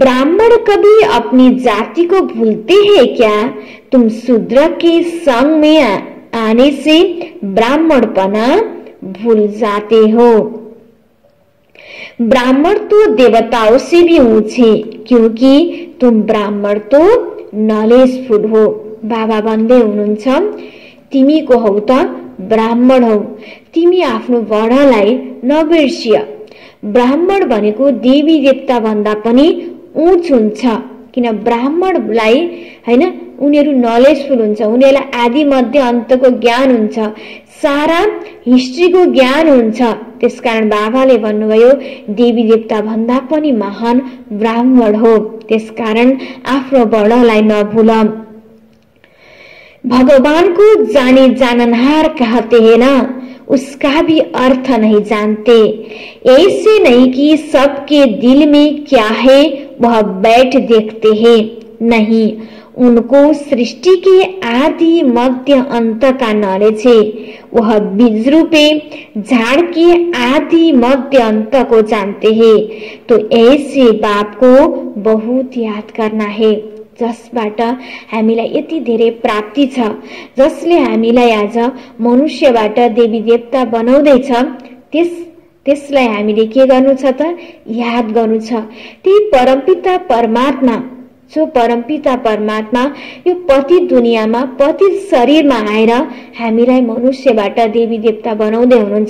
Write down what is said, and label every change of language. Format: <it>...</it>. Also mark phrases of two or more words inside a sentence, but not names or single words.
<hi>ब्राह्मण कभी अपनी जाति को भूलते हैं क्या? तुम शूद्र के संग में आने से ब्राह्मणपना भूल जाते हो। ब्राह्मण तो देवताओं से भी ऊंचे, क्योंकि तुम ब्राह्मण तो नलेजफुल हो।</hi> <ne>बाबा भन्दै हुनुहुन्छ तिमी को हौ त ब्राह्मण हौ, तिमी आफ्नो वर्णलाई नबिर्सिय। ब्राह्मण भनेको देवी देवता भन्दा पनि उच्च हुन्छ, किन ब्राह्मणलाई हैन उनीहरू नलेजफुल हुन्छ, उनीहरूलाई आदि मध्य अन्तको ज्ञान हुन्छ, सारा हिस्ट्रीको ज्ञान हुन्छ। त्यसकारण बाबाले भन्नुभयो देवी देवता भन्दा पनि महान ब्राह्मण हो। त्यसकारण आफ्नो वर्णलाई नभुल।</ne> <hi>भगवान को जाने जाननहार कहते हैं ना, उसका भी अर्थ नहीं जानते। ऐसे नहीं कि सबके दिल में क्या है वह बैठ देखते हैं, नहीं, उनको सृष्टि के आदि मध्य अंत का नॉलेज है। वह बीज रूपे झाड़ के आदि मध्य अंत को जानते हैं। तो ऐसे बाप को बहुत याद करना है,</hi> <ne>जसबाट हामीलाई यति धेरै प्राप्ति छ, जसले हामीलाई आज मनुष्यबाट देवी देवता बनाउँदैछ। त्यसलाई हामीले के गर्नु छ त? याद गर्नु छ। त्यही परमपिता परमात्मा, जो परमपिता परमात्मा यो पति दुनियाँमा पति शरीरमा आएर हामीलाई मनुष्यबाट देवी देवता बनाउँदै हुनुहुन्छ।</ne>